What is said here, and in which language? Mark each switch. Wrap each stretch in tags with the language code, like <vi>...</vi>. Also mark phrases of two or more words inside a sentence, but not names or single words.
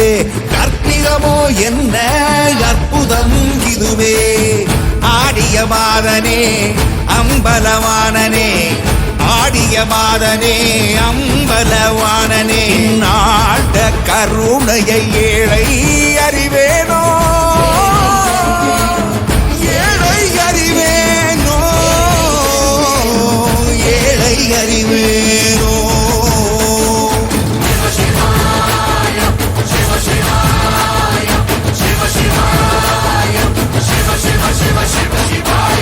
<ta>கற்பிதமோ என்ன அற்புதம் இதுவே ஆடிய மாதனே அம்பலவானனே ஆடிய மாதனே அம்பலவானனே நாட கருணையை ஏழை அறிவேனோ அறிவேனோ</ta> <sa>शिव शिवाय शिव शिवाय शिव शिवाय शिव शिव शिव शिव शिवाय</sa>